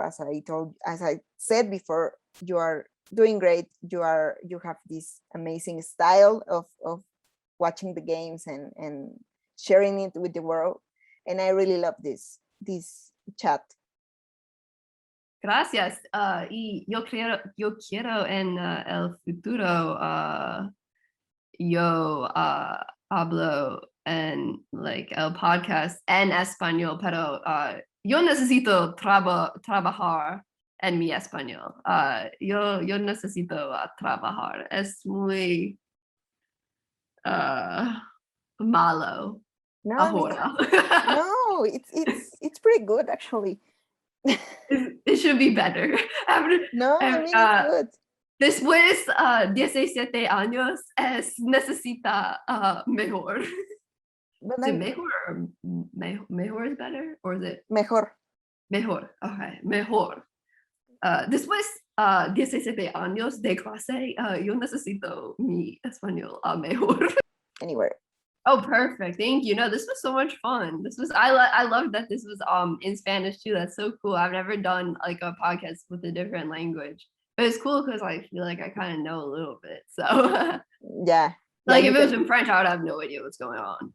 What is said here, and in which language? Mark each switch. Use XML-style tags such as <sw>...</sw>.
<en>As I said before, you are doing great. You have this amazing style of watching the games and sharing it with the world, and I really love this chat.</en> <es>Gracias. Y yo quiero en el futuro yo hablo en like el podcast en español, pero yo necesito trabajar en mi español. Yo necesito trabajar. Es muy malo. No, ahora.</es> <en>No, it's pretty good actually. It should be better. No, I mean it's good.</en> <es>Después 17 años necesita mejor.</es> <en>Is it mejor is better? Or is it?</en> <es>Mejor. Okay, mejor. Después 17 años de clase, yo necesito mi español mejor.</es> <en>Anywhere. Oh, perfect. Thank you. No, this was so much fun. I love that this was in Spanish too. That's so cool. I've never done like a podcast with a different language. But it's cool because I feel like I kind of know a little bit. So yeah, Like if it was in French, I would have no idea what's going on.</en>